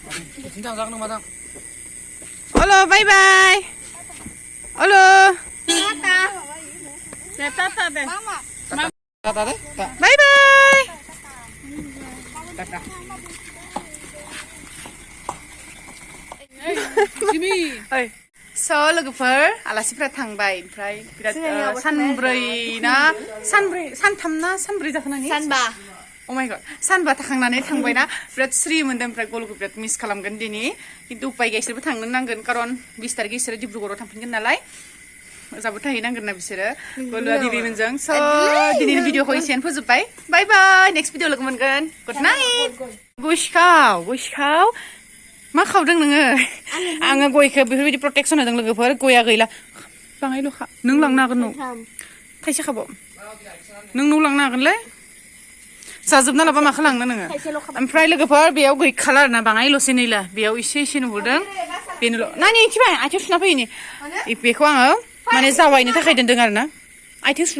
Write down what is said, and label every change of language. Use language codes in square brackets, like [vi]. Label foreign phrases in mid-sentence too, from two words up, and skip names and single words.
[en] Halo, bye. Halo. Tata deh. Bye. Tata. Jimmy. Hai. [brx] So लोगोफोर आलासिफोरा थांबाय ओमफ्राय बिराद सानब्रै जाखानानै Sanba. [en] Oh my god [brx] सानबा थाखांनानै थांबायना बिराद स्रि मोनदों ओमफ्राय गलुखौ बिराद मिस खालामगोन दिनै खिन्थु उपाय गैया बिसोरबो थांनो नांगोन खारन 20 तारिख बिसोरो डिब्रुगड़आव थांफिनगोन नालाय जाबो थाहैनांगोन ना बिसोरो गलुआ दिदिमोनजों स' दिनैनि भिडिअखौ एसेयावनो फोजोबबाय [en] bye next video [brx] लोगो मोनगोन [en] good night [brx] गयखाव मा खावदों नोङो आङो गयखौ बेफोरबायदि प्रटेक्सन होदों लोगोफोर गया गैला बाङायल'खा नों लांनो हागोन न' थाइसे खाबाव नों न' लांनो हागोनलै जाजोबना लाबा माखौ लांनो नोङो ओमफ्राय लोगोफोर बेयाव गैखाला आरोना बाङायल'सै नैला बेयाव एसे नुहुरदों बेनोल' नानि इथिबाय आथिं सुना फैनि बेखौ आङो माने जावायनो थाखाय दोनदों आरोना आथिं सुना